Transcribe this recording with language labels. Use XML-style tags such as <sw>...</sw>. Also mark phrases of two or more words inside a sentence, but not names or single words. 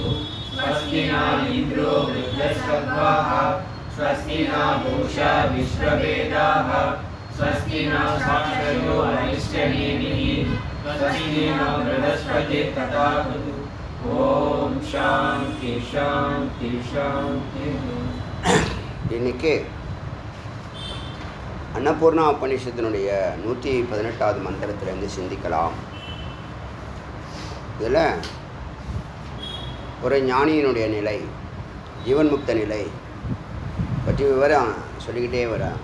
<sa>स्वस्ति न इन्द्रो वृद्धश्रद्धाः स्वस्ति न पूषा विश्ववेदाः स्वस्ति न साक्षयो अरिष्टनेमिः स्वस्ति न बृहस्पतिः तथास्तु. ओम शांति शांति शांति.</sa> <ta>இன்னைக்கு அன்னபூர்ணா உபநிஷத்தினுடைய 118வது மந்திரத்திலிருந்து சிந்திக்கலாம். இதில் ஒரு ஞானியினுடைய நிலை, ஜீவன் முக்த நிலை பற்றி விவரம் சொல்லிக்கிட்டே வரேன்.</ta>